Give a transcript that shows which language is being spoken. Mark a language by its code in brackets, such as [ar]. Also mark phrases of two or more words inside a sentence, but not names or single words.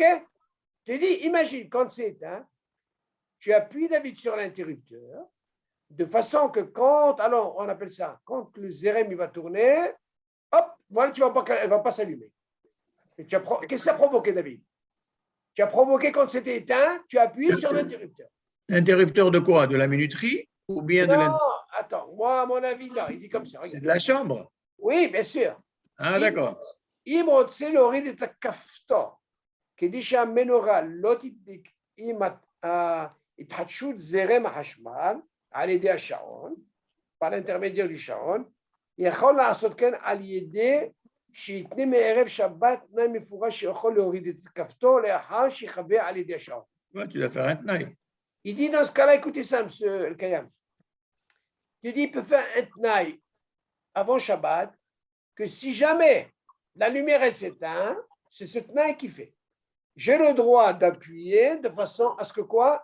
[fr] Tu dis, imagine, quand c'est éteint, tu appuies David sur l'interrupteur, de façon que alors on appelle ça, quand le zérem il va tourner, hop, voilà, elle ne va pas s'allumer. Qu'est-ce que ça a provoqué, David? Tu as provoqué quand c'était éteint, tu as appuyé sur l'interrupteur. L'interrupteur de quoi? De la minuterie? Ou bien de Non, attends, moi, à mon avis, non, il dit comme ça. C'est de la chambre? Oui, bien sûr. Ah, d'accord. [he] אם רוצה להוריד את הכפתור, כדי שהמנורה לא תדליק עם התחדשות זרם החשמל על ידי השעון, [fr] par l'intermédiaire du [he] שעון, יכול לעשות כן על ידי שיתנה מערב שבת תנאי מפורש שיכול להוריד את הכפתור לאחר שיכבה על ידי השעון. [fr] Tu dois faire un tnaï. Il dit dans ce cas-là, écoutez ça, monsieur El-Kayam. Tu dis, il peut faire un tnaï avant Shabbat, que si jamais la lumière est s'éteinte, c'est ce tnaï qui fait. J'ai le droit d'appuyer de façon à ce que quoi?